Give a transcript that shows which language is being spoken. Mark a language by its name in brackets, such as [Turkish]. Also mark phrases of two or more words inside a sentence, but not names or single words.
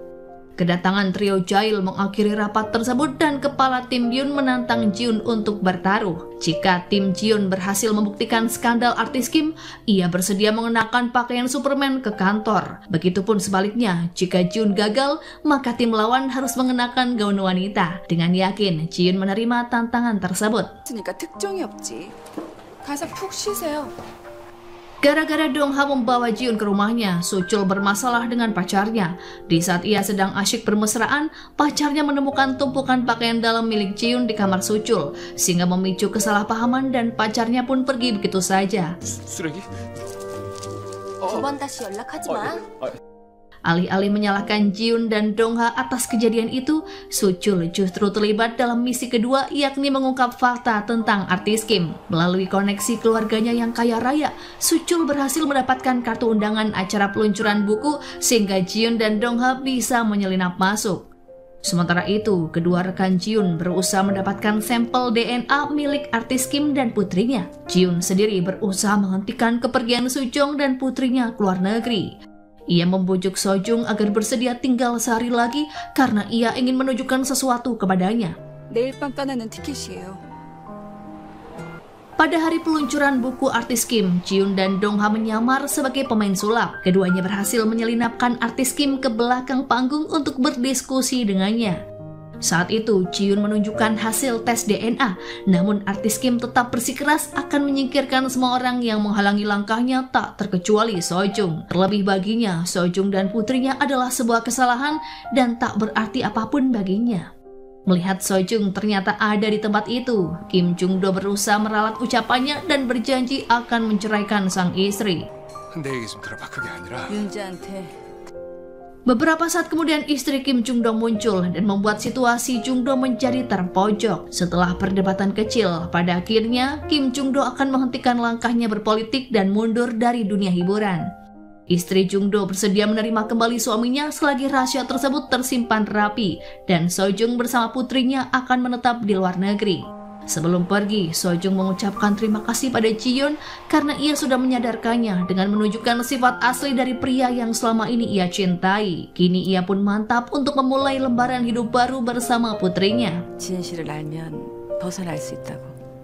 [Indonesian] Kedatangan trio Jail mengakhiri rapat tersebut dan kepala tim Yoon menantang Jiun untuk bertaruh. Jika tim Jiun berhasil membuktikan skandal artis Kim, ia bersedia mengenakan pakaian Superman ke kantor. Begitupun sebaliknya, jika Jiun gagal, maka tim lawan harus mengenakan gaun wanita. Dengan yakin, Jiun menerima tantangan tersebut. [Korean] 그러니까 특종이 없지. 가서 푹 쉬세요. [Indonesian] Gara-gara Dongha membawa Jiun ke rumahnya, Suchul bermasalah dengan pacarnya. Di saat ia sedang asyik bermesraan, pacarnya menemukan tumpukan pakaian dalam milik Jiun di kamar Suchul, sehingga memicu kesalahpahaman dan pacarnya pun pergi begitu saja. [Korean] 쓰레기? 두 번 다시 연락하지 마. [Indonesian] Alih-alih menyalahkan Jiun dan Dongha atas kejadian itu, Suchul justru terlibat dalam misi kedua, yakni mengungkap fakta tentang artis Kim. Melalui koneksi keluarganya yang kaya raya, Suchul berhasil mendapatkan kartu undangan acara peluncuran buku sehingga Jiun dan Dongha bisa menyelinap masuk. Sementara itu, kedua rekan Jiun berusaha mendapatkan sampel DNA milik artis Kim dan putrinya. Jiun sendiri berusaha menghentikan kepergian Sujong dan putrinya ke luar negeri. Ia membujuk Sojung agar bersedia tinggal sehari lagi karena ia ingin menunjukkan sesuatu kepadanya. [Korean] 내일 밤 떠나는 티켓이에요. [Indonesian] Pada hari peluncuran buku artis Kim, Jiun dan Dongha menyamar sebagai pemain sulap. Keduanya berhasil menyelinapkan artis Kim ke belakang panggung untuk berdiskusi dengannya. Saat itu, Jiun menunjukkan hasil tes DNA, namun artis Kim tetap bersikeras akan menyingkirkan semua orang yang menghalangi langkahnya, tak terkecuali Sojung. Terlebih baginya, Sojung dan putrinya adalah sebuah kesalahan dan tak berarti apapun baginya. Melihat Sojung ternyata ada di tempat itu, Kim Jung-do berusaha meralat ucapannya dan berjanji akan menceraikan sang istri. [Korean] 내 얘기 좀 들어봐. 그게 아니라 윤지한테 [Indonesian] Beberapa saat kemudian istri Kim Jung-do muncul dan membuat situasi Jung-do menjadi terpojok. Setelah perdebatan kecil, pada akhirnya Kim Jung-do akan menghentikan langkahnya berpolitik dan mundur dari dunia hiburan. Istri Jung-do bersedia menerima kembali suaminya selagi rahasia tersebut tersimpan rapi dan Sojung bersama putrinya akan menetap di luar negeri. Sebelum pergi, Sojung mengucapkan terima kasih pada Jiun karena ia sudah menyadarkannya dengan menunjukkan sifat asli dari pria yang selama ini ia cintai. Kini ia pun mantap untuk memulai lembaran hidup baru bersama putrinya. [Korean] 진실을 알면 벗어날 수 있다고.